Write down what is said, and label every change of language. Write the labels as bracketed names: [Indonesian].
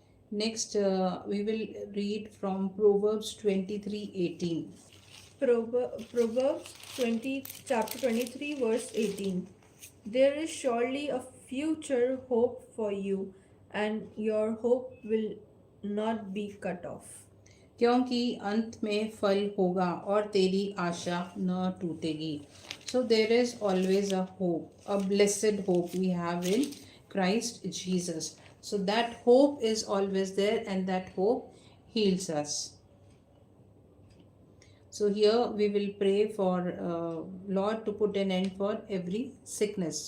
[English] Next, we will read from Proverbs 23:18. Proverbs 20, chapter 23, verse 18. There is surely a future hope for you, and your hope will not be cut off. [Hindi] क्योंकि अंत में फल होगा और तेरी आशा न टूटेगी. [English] So there is always a hope, a blessed hope we have in Christ Jesus. So that hope is always there and that hope heals us. So here we will pray for Lord to put an end for every sickness.